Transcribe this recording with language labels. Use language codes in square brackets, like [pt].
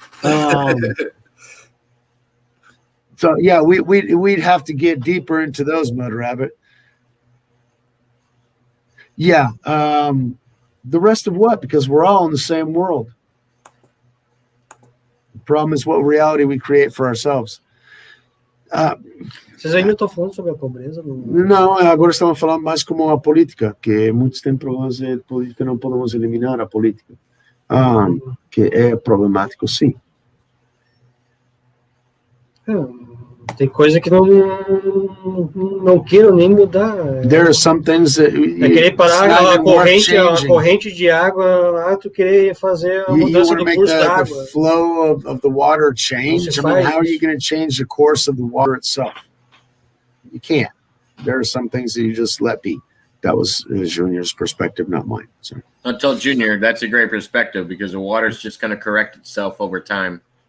[en] So yeah, we'd have to get deeper into those, Mud Rabbit. Yeah. The rest of what? Because we're all in the same world. The problem is what reality we create for ourselves. [pt] Vocês ainda estão falando sobre a pobreza? Não, agora estamos falando mais como a política, que muitos têm problemas de política, não podemos eliminar a política. Que é problemático, sim. Tem coisa que não quero nem mudar. [en] There are some things that [pt] querer parar a corrente de água lá, tu querer fazer a mudança do curso da água. [en] The flow of the water change. I mean, how are you going to change the course of the water itself? You can't. There are some things that you just let be. That was Junior's perspective, not mine. So. I'll tell Junior that's a great perspective because the water's just going to correct itself over time.